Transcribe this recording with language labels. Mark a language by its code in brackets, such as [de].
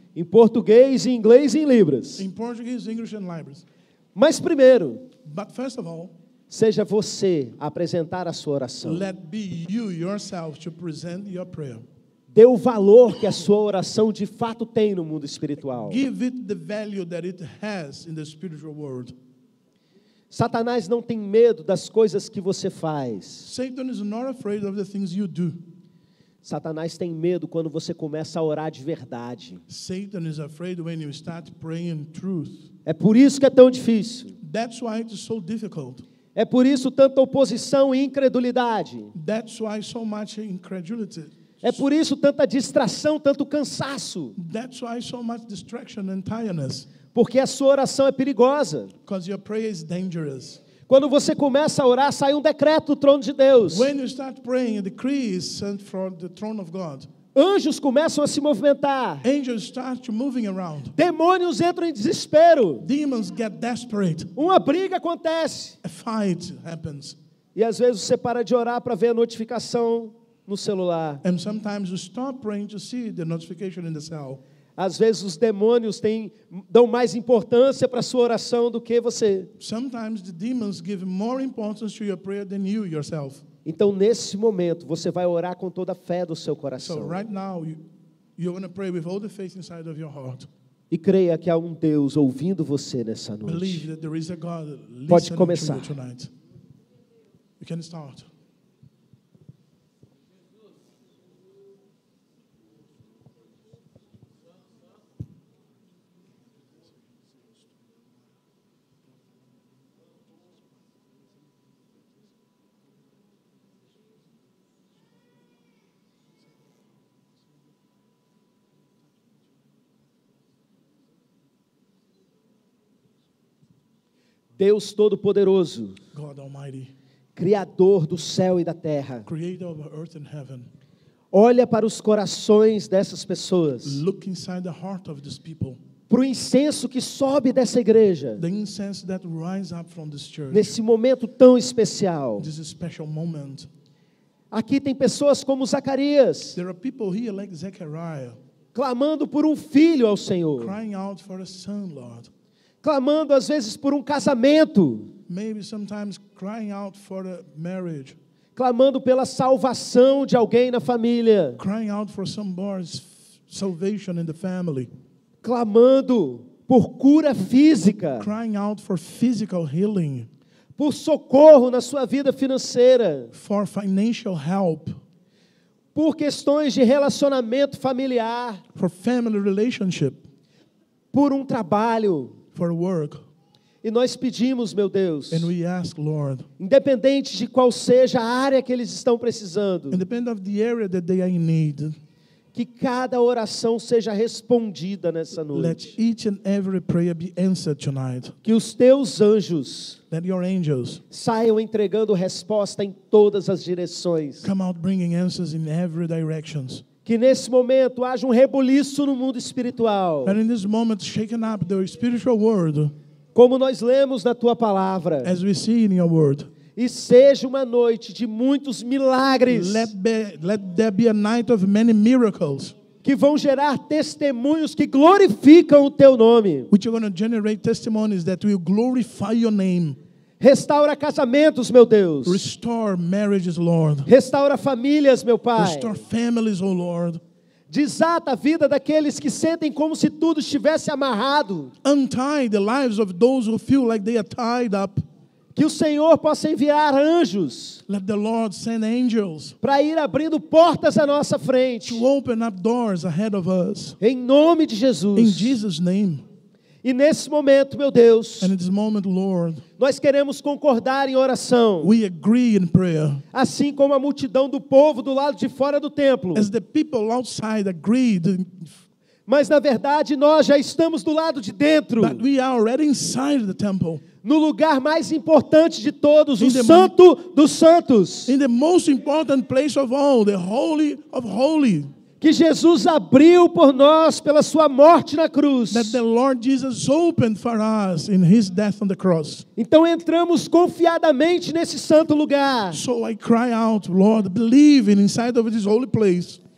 [pt] Em português, em inglês e em libras. [en] In Portuguese, English, and Libras. [pt] Mas primeiro, [en] But first of all, [pt] seja você a apresentar a sua oração. [en] let be you yourself to present your prayer. [pt] Dê o valor que a sua oração de fato tem no mundo espiritual. [en] Give it the value that it has in the spiritual world. [pt] Satanás não tem medo das coisas que você faz. [en] Satan is not afraid of the things you do. [pt] Satanás tem medo quando você começa a orar de verdade. [en] Satan is afraid when you start praying truth. [pt] É por isso que é tão difícil. [en] That's why it's so difficult. [pt] É por isso tanta oposição e incredulidade. [en] That's why so much incredulity. [pt] É por isso tanta distração, tanto cansaço. [en] That's why so much distraction and tiredness. [pt] Porque a sua oração é perigosa. [en] Because your prayer is dangerous. [pt] Quando você começa a orar, sai um decreto do trono de Deus. [en] When you start praying, a decree is sent from the throne of God. [pt] Anjos começam a se movimentar. [en] Angels start moving around. [pt] Demônios entram em desespero. [en] Demons get desperate. [pt] Uma briga acontece. [en] A fight happens. [pt] E às vezes você para de orar para ver a notificação no celular. [en] And sometimes you stop praying to see the notification in the cell. [pt] Às vezes os demônios dão mais importância para a sua oração do que você. [en] Sometimes the demons give more importance to your prayer than you yourself. [pt] Então, nesse momento, você vai orar com toda a fé do seu [en] So [pt] coração. [en] right now, you're going to pray with all the faith inside of your heart. [pt] E creia que há um Deus ouvindo você nessa [en] Believe [pt] noite. [en] that there is a God [pt] Pode [en] listening to [pt] começar. [en] you tonight. You can start. [pt] Deus Todo-Poderoso, [en] God Almighty, [pt] Criador do céu e da terra, [en] creator of earth and heaven, [pt] olha para os corações dessas pessoas, [en] look inside the heart of these people. [pt] para o incenso que sobe dessa igreja, [en] The incense that rise up from this church. [pt] nesse momento tão especial. [en] This is a special moment. [pt] Aqui tem pessoas como Zacarias, [en] There are people here like Zechariah, [pt] clamando por um filho ao Senhor, [en] crying out for a son, Lord. [pt] clamando às vezes por um casamento, [en] Maybe sometimes crying out for a marriage, [pt] clamando pela salvação de alguém na família, [en] crying out for somebody's salvation in the family, [pt] clamando por cura física, [en] crying out for physical healing, [pt] por socorro na sua vida financeira, [en] for financial help, [pt] por questões de relacionamento familiar, [en] for family relationship, [pt] por um trabalho. [en] for work. [pt] E nós pedimos, meu Deus, [en] And we ask, Lord, [pt] independente de qual seja a área que eles estão precisando, [en] independent of the area that they are in need, [pt] que cada oração seja respondida nessa [en] let [pt] noite. [en] each and every prayer be answered tonight. [pt] Que os teus anjos [en] Let your angels [pt] saiam entregando resposta em todas as direções. [en] come out bringing answers in every direction. [pt] Que nesse momento haja um rebuliço no mundo espiritual. [en] And in this moment, shaking up the spiritual world, [pt] Como nós lemos na tua palavra. [en] as we see in your word. [pt] E seja uma noite de muitos milagres. [en] Let there be a night of many miracles, [pt] Que vão gerar testemunhos que glorificam o teu nome. [en] which are going to generate testimonies that will glorify your name. [pt] Restaura casamentos, meu Deus. [en] Restore marriages, Lord. [pt] Restaura famílias, meu Pai. [en] Restore families, oh Lord. [pt] Desata a vida daqueles que sentem como se tudo estivesse amarrado. [en] Untie the lives of those who feel like they are tied up. [pt] Que o Senhor possa enviar anjos [en] Let the Lord send angels [pt] para ir abrindo portas à nossa frente. [en] to open up doors ahead of us. [pt] Em nome de [en] In [pt] Jesus. [en] Jesus' name. [pt] E nesse momento, meu Deus, [en] And in this moment, Lord, [pt] nós queremos concordar em oração. [en] we agree in prayer. [pt] Assim como a multidão do povo do lado de fora do templo. [en] As the people outside agreed, [pt] Mas na verdade nós já estamos do lado de dentro. [en] but we are already inside the temple. [pt] No lugar mais importante de todos, o [en] In the [pt] Santo dos Santos. [en] In the most important place of all, the Holy of Holies, [pt] Que Jesus abriu por nós pela sua morte na cruz. [en] that the Lord Jesus opened for us in His death on the cross. [pt] Então entramos confiadamente nesse santo lugar [en] So I cry out, Lord, believe in inside of this holy place,